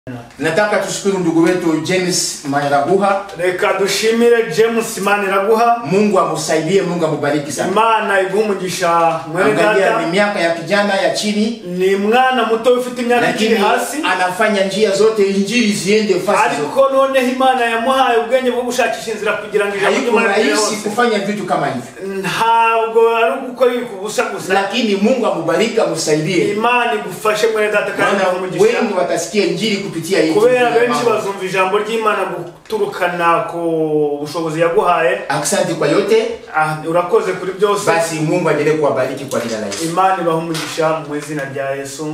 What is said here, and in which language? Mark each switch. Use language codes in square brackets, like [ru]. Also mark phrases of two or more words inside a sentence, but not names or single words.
[sw] Nataka tushukuru ndugu wetu James Maniraguha. [rw] Reka dushimire James Maniraguha. [sw] Mungu amsaidie, Mungu ambariki sana. [rw] Imana igumugisha mwene data. [sw] Ni miaka ya kijana ya chini. [rw] Ni mwana muto ufite imyaka kiri hasi. [sw] Anafanya njia zote injili ziende fasi zote. [rw] Ariko none Imana yamuhaye ubwenge bwo gushakisha inzira kugira ngo ijambo [sw] rahisi kufanya vitu kama hivi. [rw] Ntabwo ari gukora kubusa gusa. [sw] Lakini Mungu ambariki, amsaidie. [rw] Imana igufashe mwene data kandi umugisha. [sw] Wengi watasikia injili kupitia hii. [rw] Kubera benshi bazumva ijambo ry'Imana guturukana ko bushobozi yaguhaye. [sw] Asante kwa yote. [rw] Urakoze kuri byose. [sw] Basi Mungu aendelee kuwabariki kwa jina la Yesu. [rw] Imana ibahumugisha mu izina rya Yesu.